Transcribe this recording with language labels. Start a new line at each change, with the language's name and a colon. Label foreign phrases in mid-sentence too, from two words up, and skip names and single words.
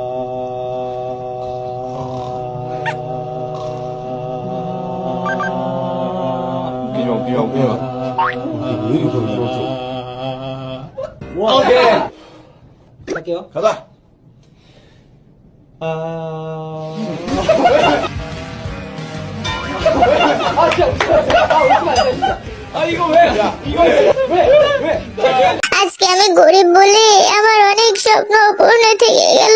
Korean: 웃기지 마. 왜 이렇게 울었어? 오케이. 할게요. 가자.
Bangla: আজকে আমি গরিব বলে আমার অনেক স্বপ্ন পূর্ণ থেকে গেল।